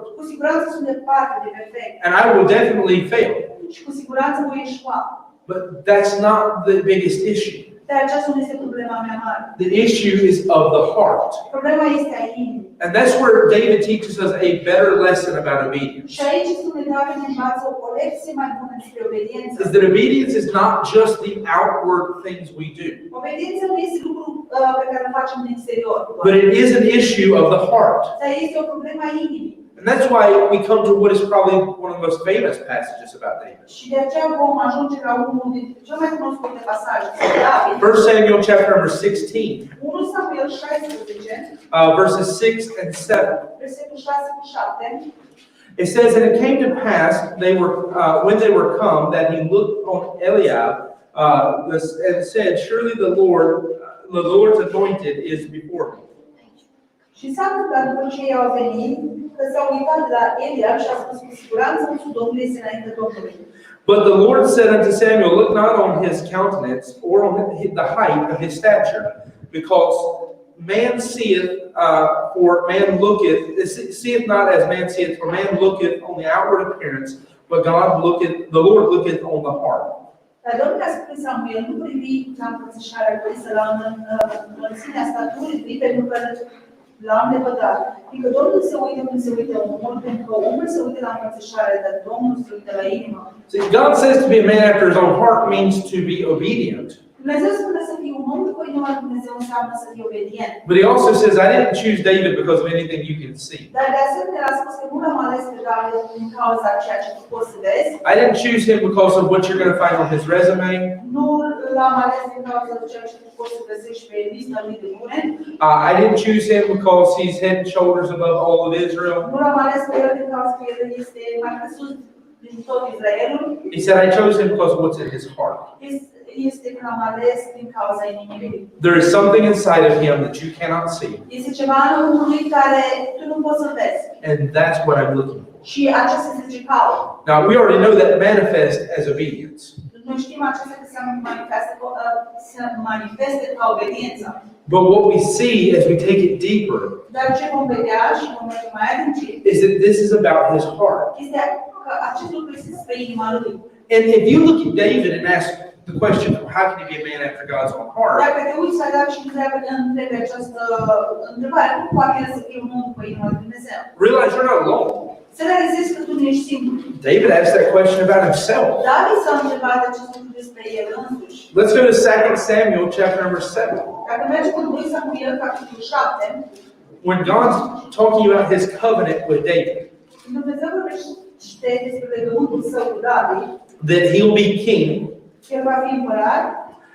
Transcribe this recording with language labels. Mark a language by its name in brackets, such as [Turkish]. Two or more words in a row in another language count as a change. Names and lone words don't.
[Romanian] Cu siguranță sunt departe de perfect [English] and I will definitely fail. [Romanian] și cu siguranță voi eșua. [English] But that's not the biggest issue. [Romanian] Dar aceasta nu este problema mea mare. [English] The issue is of the heart. [Romanian] Problema este a inimii. [English] And that's where David teaches us a better lesson about obedience. [Romanian] Și aici spune David ne învață o lecție mai bună despre obediență. [English] Is that obedience is not just the outward things we do, [Romanian] Obediența nu este lucru pe care îl facem din exterior, [English] but it is an issue of the heart. [Romanian] dar este o problemă a inimii. [English] And that's why we come to what is probably one of the most famous passages about David. [Romanian] Și de aceea vom ajunge la unul dintre cele mai cunoscute pasaje despre David. [English] 1 Samuel chapter number 16, [Romanian] 1 Samuel 16, [English] verses 6 and 7. [Romanian] versetul 6 cu 7. [English] It says, and it came to pass, when they were come, that he looked on Eliab, and said, surely the Lord's anointed is before me. [Romanian] Și s-a întâmplat după ce ei au venit, că s-au uitat la Eliab și a spus cu siguranță însuși Domnul este înainte Domnului. [English] But the Lord said unto Samuel, look not on his countenance, or on the height of his stature, because man seeth, for man looketh, seeth not as man seeth, for man looketh on the outward appearance, but the Lord looketh on the heart. [Romanian] Dar Domnul a spus Samuel, nu privi la înfățișarea lui, să la înălțimea staturii lui, pentru că l-am lepădat. Adică Domnul se uită când se uită omul, pentru că omul se uită la înfățișare, dar Domnul se uită la inimă. [English] See, God says to be a man after his own heart means to be obedient. [Romanian] Dumnezeu spune să fii un om după inima lui Dumnezeu înseamnă să fii obedient. [English] But he also says, I didn't choose David because of anything you can see. [Romanian] Dar de asemenea a spus că nu l-am ales pe David din cauza ceea ce tu poți să vezi. [English] I didn't choose him because of what you're going to find on his resume. [Romanian] Nu l-am ales din cauza ceea ce tu poți să găsești pe lista lui de bune. [English] I didn't choose him because he's head and shoulders above all of Israel. [Romanian] Nu l-am ales pe el din cauza că el este mai presus din tot Israelul. [English] He said, I chose him because of what's in his heart. [Romanian] Este că l-am ales din cauza inimii lui. [English] There is something inside of him that you cannot see. [Romanian] Este ceva în omului care tu nu poți să vezi. [English] And that's what I'm looking for. [Romanian] Și acesta este ce caut. [English] Now, we already know that manifest as obedience. [Romanian] Noi știm acesta că se manifestă ca obediență. [English] But what we see as we take it deeper [Romanian] Dar ce vom vedea și vom merge mai adâncit [English] is that this is about his heart. [Romanian] este că acest lucru este despre inima lui. [English] And if you look at David and ask the question, how can he be a man after God's own heart? [Romanian] Dacă te uiți la David și întrebi această întrebare, cum poate el să fie un om după inima lui Dumnezeu? [English] Realize you're not alone. [Romanian] Să realizezi că tu nu ești singur. [English] David asked that question about himself. [Romanian] David s-a întrebat acest lucru despre el însuși. [English] Let's go to 2 Samuel chapter number 7. [Romanian] Dacă mergi cu 2 Samuel, capitolul 7, [English] When God's talking about his covenant with David, [Romanian] Dumnezeu vorbește despre legământul său cu David, [English] that he'll be king, [Romanian] el va fi împărat,